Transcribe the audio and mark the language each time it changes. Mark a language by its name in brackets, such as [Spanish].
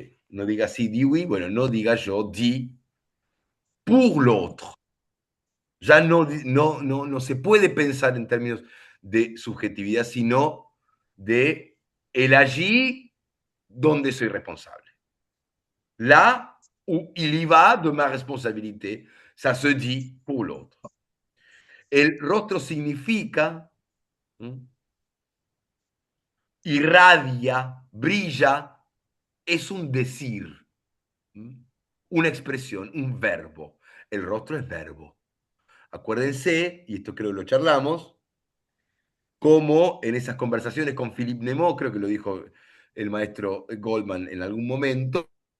[Spanish] no diga sí, di [French] oui, [Spanish] bueno, no diga yo di [French] pour l'autre. [Spanish] Ya no se puede pensar en términos de subjetividad, sino de el allí donde soy responsable. [French] Là où il y va de ma responsabilité, ça se dit pour l'autre. [Spanish] El rostro significa, irradia, brilla, es un decir, una expresión, un verbo. El rostro es verbo. Acuérdense, y esto creo que lo charlamos, como en esas conversaciones con Philippe Nemo, creo que lo dijo el maestro Goldman en algún momento,